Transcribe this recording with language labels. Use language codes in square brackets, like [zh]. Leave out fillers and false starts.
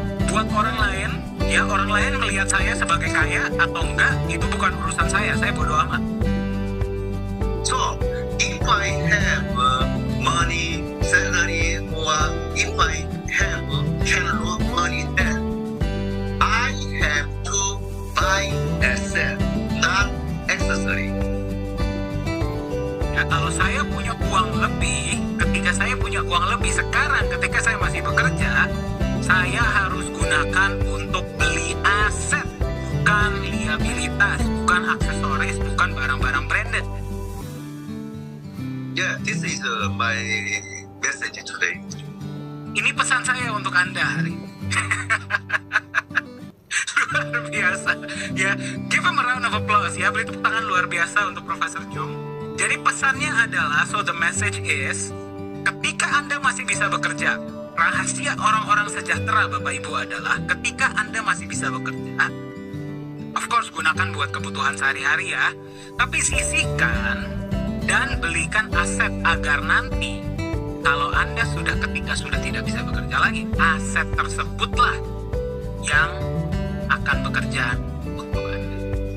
[id] Buat orang lain, ya orang lain melihat saya sebagai kaya atau enggak, itu bukan urusan saya bodo amat. [en] So, if I have money, salary, or if I have can loan money, then I have to buy asset, not accessory. [id] Ya, kalau saya punya uang lebih, ketika saya punya uang lebih sekarang, ketika saya masih bekerja, saya harus gunakan untuk beli aset, bukan liabilitas, bukan aksesoris, bukan barang-barang branded. [en] Yeah, this is my message today. [id] Ini pesan saya untuk Anda hari ini. Luar biasa. [en] Ya, give him a round of applause ya. [id] Beri tepuk tangan luar biasa untuk Profesor Jung. Jadi pesannya adalah, [en] so the message is, [id] ketika Anda masih bisa bekerja, rahasia orang-orang sejahtera Bapak Ibu adalah ketika Anda masih bisa bekerja, [en] of course [id] gunakan buat kebutuhan sehari-hari ya, tapi sisihkan dan belikan aset agar nanti kalau Anda ketika sudah tidak bisa bekerja lagi, aset tersebutlah yang akan bekerja untuk Anda.